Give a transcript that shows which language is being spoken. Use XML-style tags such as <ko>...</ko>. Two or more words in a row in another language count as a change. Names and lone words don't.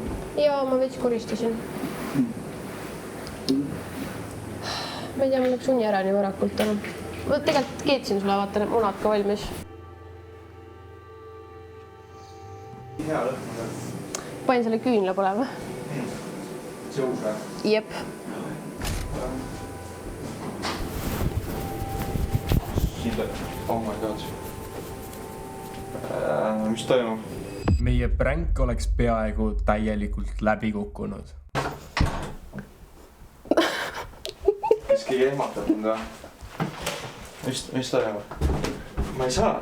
<et>Jaa, ma veits koristasin. Ma ei tea, mul läks uni ära nii varakult täna. Ma tegelikult keetsin sulle, vaata need munad ka valmis. Hea lõhna. Panin selle küünla põlema. See uus või? Jep.</et> <en>Oh my god.</en> <et>Mis toimub? Meie pränk oleks peaaegu täielikult läbi kukkunud. Kas keegi ehmatab mind või? Mis toimub? Ma ei saa.</et>